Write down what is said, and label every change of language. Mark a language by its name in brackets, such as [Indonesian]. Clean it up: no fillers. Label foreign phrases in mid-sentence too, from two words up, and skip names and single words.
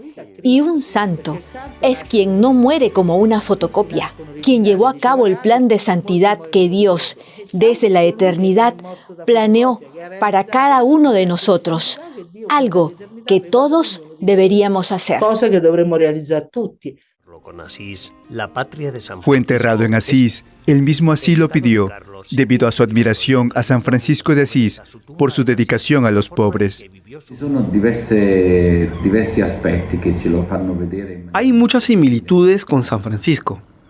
[Spanish] Y un santo es quien no muere como una fotocopia, quien llevó a cabo el plan de santidad que Dios, desde la eternidad, planeó para cada uno de nosotros. Algo que todos deberíamos hacer. [Italian] Cosa que dovremmo realizzare tutti. [Spanish] Fue enterrado en Asís. Él mismo así lo pidió, debido a su admiración a San Francisco de Asís por su dedicación a los pobres. Hay muchas similitudes con San Francisco.